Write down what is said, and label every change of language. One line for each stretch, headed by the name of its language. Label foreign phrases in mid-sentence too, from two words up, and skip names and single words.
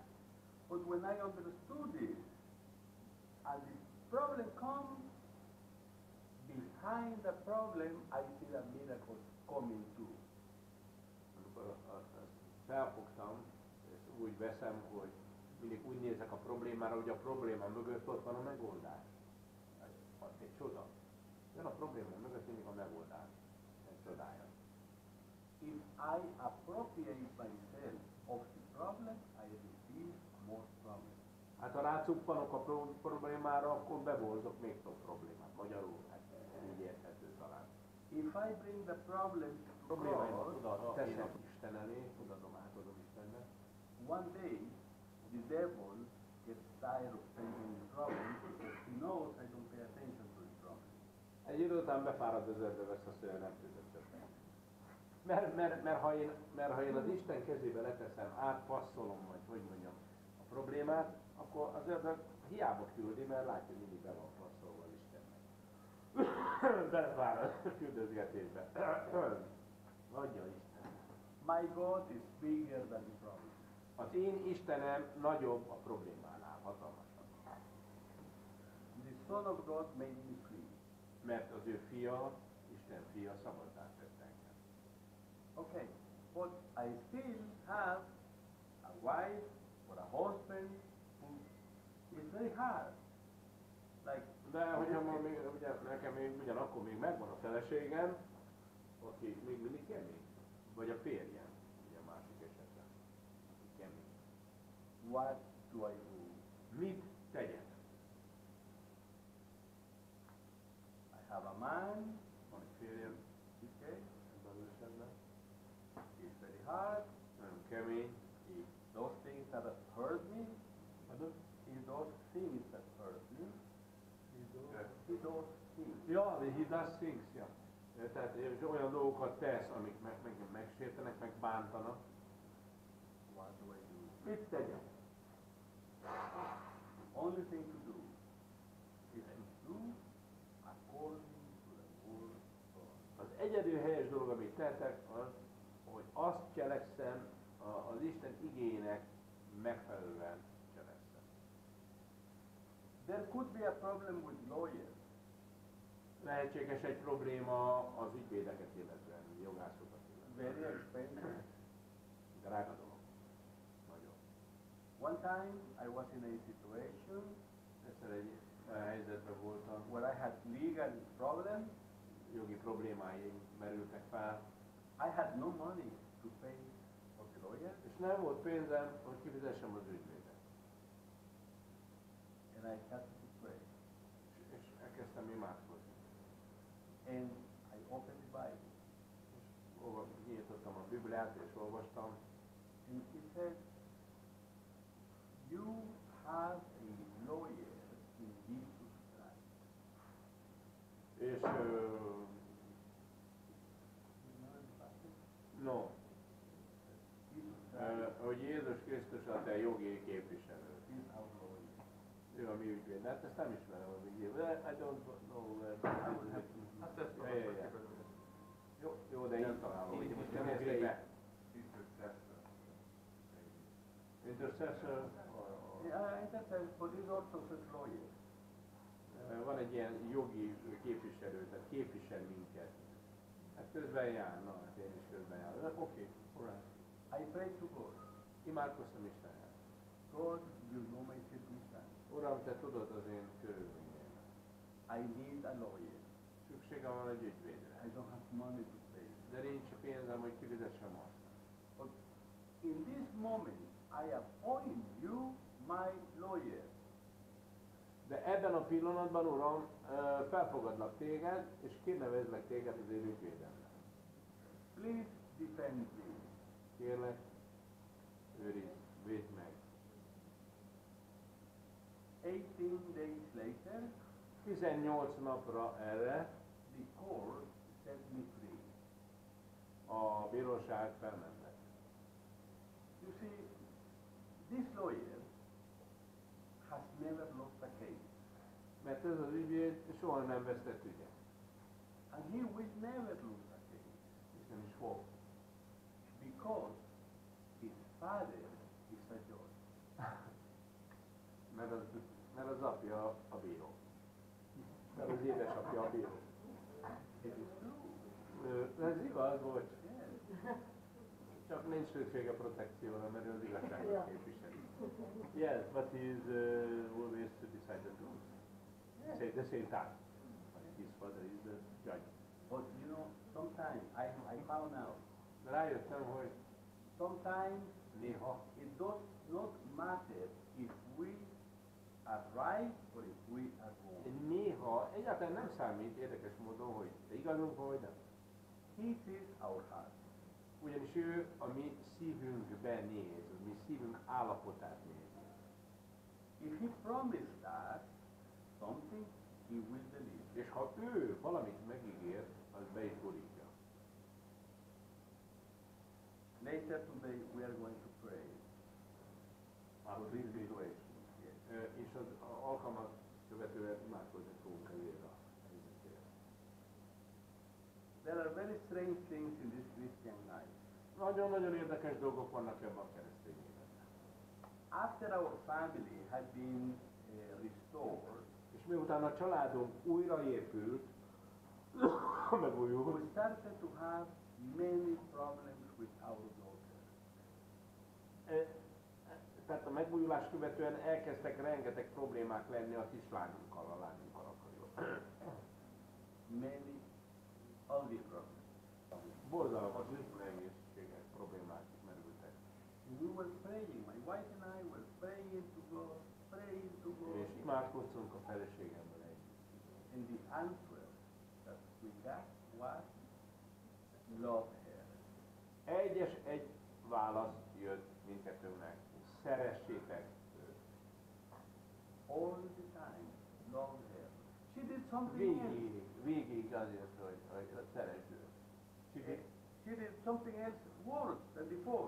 English: But when I understood this, and the problem comes, behind the problem I see the miracles coming too.
Hungarian: Amikor felfogtam, és úgy veszem, hogy mindig úgy nézek a problémára, hogy a probléma mögött ott van a megoldás. Az egy csoda. Jön a probléma mögött mindig a megoldás. Egy csodája.
English: If I appropriate myself of the problem, I receive more problems.
Hungarian: Hát ha rácuppanok a problémára, akkor bevorzok még több problémát. Magyarul, hát úgy érthető talán.
English: If I bring the problem to
Hungarian: Problémáimat
English: God,
Hungarian: oda teszem Isten elé, átadom Istennek.
English: one day the devil gets tired of taking the problem because he knows I don't pay attention to the problem.
Hungarian: Egy idő után befárad az ördög, azt azt mondja, nem tudod többet. Mert ha én az Isten kezébe leteszem, átpasszolom, vagy hogy mondjam, a problémát, akkor az ördög hiába küldi, mert látja, hogy mindig be van passzolva az Istennek. Belefárad a küldözgetésbe. Adja Isten.
English: My God is bigger than the problem.
Hungarian: Az én Istenem nagyobb a problémánál, hatalmasabb.
English: The Son of God made me free.
Hungarian: Mert az ő fia, Isten fia szabaddá tett engem.
English: Okay, but I still have a wife or a husband who is very hard. Like,
Hungarian: De hogyha ma még, ugye, nekem még ugyanakkor még megvan a feleségem, aki még mindig kemény. Vagy a férjem, ugye a másik esetben. Aki kemény.
English: what do I do?
Hungarian: Mit tegyek?
English: I have a man,
Hungarian: Van egy férjem,
English: okay,
Hungarian: ebben az esetben.
English: he's very hard,
Hungarian: Nagyon kemény.
English: he does things that hurt me,
Hungarian: Adod?
English: he does things that hurt me, he does things. Ja, he does things,
Hungarian: ja. Tehát olyan dolgokat tesz, amik megint megsértenek, meg bántanak.
English: What do I do?
Hungarian: Mit tegyek?
English: Only thing to do is to do according to the word of God.
Hungarian: Az egyedül helyes dolog, amit tettek, az, hogy azt cselekszem, az Isten igének megfelelően cselekszem.
English: There could be a problem with lawyers.
Hungarian: Lehetséges egy probléma az ügyvédeket illetően, jogászokat illetően.
English: Very expensive.
Hungarian: Drága dolog. Nagyon.
English: One time I was in a situation
Hungarian: Egyszer egy olyan helyzetben voltam,
English: where I had legal problems.
Hungarian: jogi problémáim merültek fel,
English: I had no money to pay for the lawyer,
Hungarian: és nem volt pénzem, hogy kifizessem az ügyvédet.
English: and I had to pray.
Hungarian: És elkezdtem imádkozni.
English: And I opened the Bible,
Hungarian: Nyitottam a Bibliát és olvastam,
English: and it said, "You have a lawyer in Jesus Christ."
Hungarian: és no,
English: Jesus Christ
Hungarian: hogy Jézus Krisztus a te jogi képviselő.
English: is our lawyer.
Hungarian: Ő a mi ügyvéd. Hát ezt nem ismerem az ügyvéd.
English: I don't know where. I would have to.
Hungarian: Hát ezt Ja, ja, ja. Jó, de én találom. Hogy most nem nézzék be.
English: Intercessor. Yeah, intercessor, but he's also a lawyer.
Hungarian: Van egy ilyen jogi képviselő, tehát képvisel minket. Hát közben jár, na hát én is közben jár. Oké,
English: alright. I pray to God.
Hungarian: Imádkoztam Istenhez.
English: God, you know my circumstance.
Hungarian: Uram, te tudod az én körülményeimet.
English: I need a lawyer.
Hungarian: Szükségem van egy ügyvédre.
English: I don't have money to pay.
Hungarian: De nincs pénzem, hogy kifizessem azt.
English: But in this moment, I appoint you my lawyer.
Hungarian: De ebben a pillanatban, Uram, felfogadlak téged, és kinevezlek téged az én ügyvédemnek.
English: Please defend me.
Hungarian: Kérlek, őrizd, védd meg.
English: 18 days later,
Hungarian: 18 napra erre
English: the court set me free.
Hungarian: a bíróság felmentett.
English: You see, this lawyer has never lost a case.
Hungarian: Mert ez az ügyvéd soha nem vesztett ügyet.
English: And he will never lose a case.
Hungarian: És nem is fog.
English: Because his father is a judge.
Hungarian: Mert az apja a bíró. Mert az édesapja a bíró.
English: It is true.
Hungarian: Ez igaz, bocs.
English: Yes.
Hungarian: Csak nincs szükség a protekcióra, mert ő az igazságot képviseli.
English: Yes, but he is always to decide the truth. Say the same time. His father is the judge. But you know, sometimes I found out,
Hungarian: De rájöttem, hogy
English: sometimes
Hungarian: néha
English: it does not matter if we are right or if we are wrong.
Hungarian: néha egyáltalán nem számít érdekes módon, hogy te igazunk vagy nem.
English: He sees our heart.
Hungarian: Ugyanis ő a mi szívünkbe néz, a mi szívünk állapotát nézi.
English: If he promised us something, he will deliver.
Hungarian: És ha ő valamit megígér, az be is borítja.
English: Later today we are going to pray for this situation. Yes.
Hungarian: És az alkalmat követően imádkozni fogunk elérni a helyzetére.
English: There are very strange things in this Christian life.
Hungarian: Nagyon-nagyon érdekes dolgok vannak ebben a keresztény életben.
English: After our family had been restored,
Hungarian: És miután a családunk újraépült,
English: we
Hungarian: megújult,
English: started to have many problems with our daughter.
Hungarian: Tehát a megújulást követően elkezdtek rengeteg problémák lenni a kislányunkkal, a lányunkkal akkor.
English: Many ugly problems.
Hungarian: Borzalmas nehézségek, problémák merültek.
English: We were praying, my wife and I were praying to God,
Hungarian: És imádkoztunk a feleségemmel együtt.
English: and the answer that we got was love her.
Hungarian: Egy válasz jött mindkettőnknek. Szeressétek őt.
English: All the time, love her. She did something else.
Hungarian: Végig azért, hogy szeresd őt.
English: She did something else worse than before.